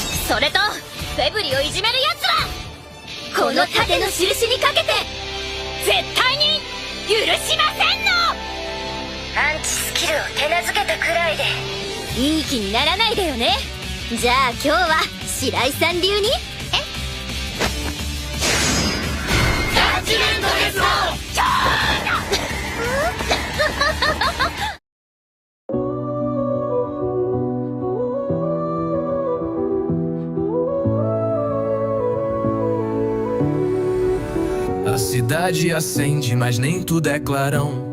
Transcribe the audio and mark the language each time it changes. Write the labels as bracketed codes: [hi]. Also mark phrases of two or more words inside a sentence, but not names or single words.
[ja] それとフェブリをいじめるやつはこの盾の印にかけて絶対に許しませんの。アンチスキルを手なずけたくらいでいい気にならないでよね。じゃあ今日は白井さん流にジャッジメントですよ。 [pt] A cidade acende, mas nem tudo é clarão.